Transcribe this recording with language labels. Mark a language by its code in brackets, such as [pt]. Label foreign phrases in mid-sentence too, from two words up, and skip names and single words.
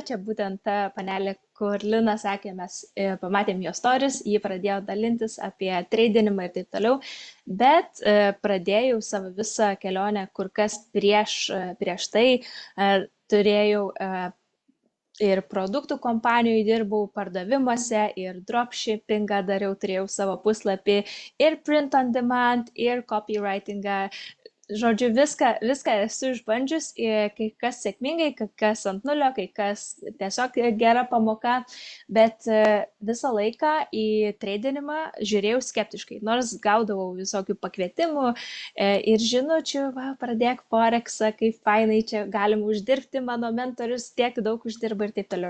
[lt] Čia būtent ta panelė, kur Lina sakė, mes pamatėm jo stories, jį pradėjo dalintis apie tradinimą ir taip toliau, bet pradėjau savo visą kelionę kur kas prieš tai, turėjau ir produktų kompanijų dirbau, pardavimuose, ir dropshippingą dariau, turėjau savo puslapį, ir [en] print on demand, [lt] ir copywritingą. Žodžiu, viską esu išbandžius, kai kas sėkmingai, kai kas ant nulio, kai kas tiesiog gera pamoka, bet visą laiką į tradinimą žiūrėjau skeptiškai, nors gaudavau visokių pakvietimų ir žinučių, pradėk foreksą, kaip fainai čia galim uždirbti, mano mentorius tiek daug uždirba ir taip toliau.